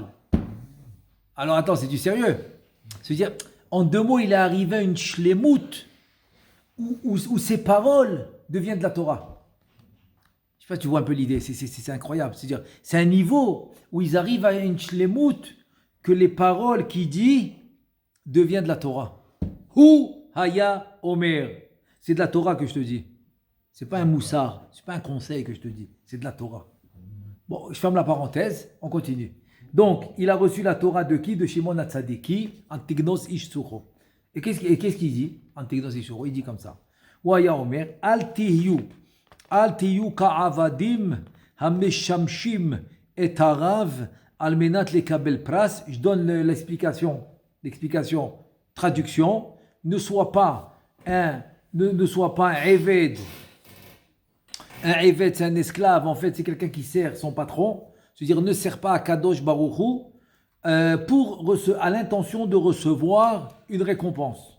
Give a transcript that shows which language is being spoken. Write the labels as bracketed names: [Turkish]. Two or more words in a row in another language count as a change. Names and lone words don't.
[French] Alors attends, c'est du sérieux. C'est-à-dire, en 2 mots, il est arrivé à une shlemut où ses paroles deviennent de la Torah. Je sais pas si tu vois un peu l'idée, c'est incroyable. C'est-à-dire, c'est un niveau où ils arrivent à une shlemut que les paroles qu'il dit deviennent de la Torah. [Hebrew] הוא היה אומר. [French] C'est de la Torah que je te dis. C'est pas un moussard, c'est pas un conseil que je te dis, c'est de la Torah. Bon, je ferme la parenthèse, on continue. Donc, il a reçu la Torah de qui? De Shimon Hatzadiki, Antignos Ish Sucho. Et qu'est-ce qu'il dit? Antignos Ish Sucho, il dit comme ça. [Hebrew] ויאמר, אל תהיו כעבדים המשמשים את הרב על מנת לקבל פרס. [French] Je donne l'explication, traduction. Ne sois pas un éved. Un éved, c'est un esclave, en fait, c'est quelqu'un qui sert son patron. C'est-à-dire, ne sert pas à Kadosh Baruch Hu à l'intention de recevoir une récompense.